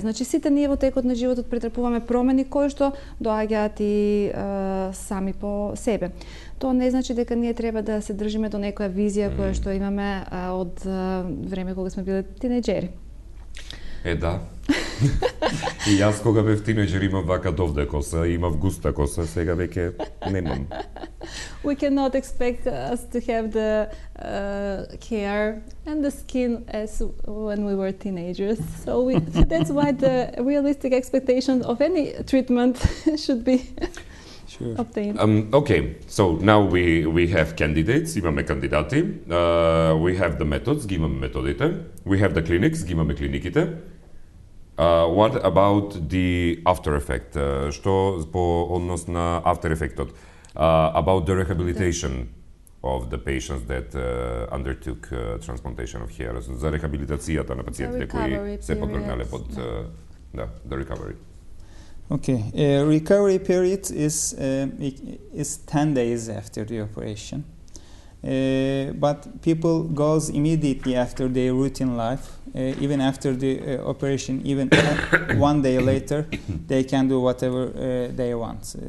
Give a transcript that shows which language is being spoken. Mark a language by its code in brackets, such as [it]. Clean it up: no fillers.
[mk] Значи сите ние во текот на животот претрпуваме промени кои што доаѓаат и сами по себе. Тоа не значи дека ние треба да се држиме до некоја визија која што имаме од време кога сме биле тинеџери. Да. И јас кога бев тинеџер имав вака довде коса, имав густа коса, сега веќе немам. [en] We cannot expect us to have the hair and the skin as when we were teenagers. So that's why the realistic expectation of any treatment should be obtained. Okay, so now we have candidates, [mk] имаме кандидати. [en] We have the methods, [mk] ги имаме методите. [en] We have the clinics, [mk] ги имаме клиниките. [en] What about the after effect? [mk] Што по однос на after effectот? [en] About the rehabilitation of the patients that undertook transplantation of hair. [mk] За рехабилитацијата на пациентите кои се подвргнале под [en] the recovery. Okay, recovery period is 10 days after the operation. But people goes immediately after their routine life. Even after the operation, even 1 day later, they can do whatever they want.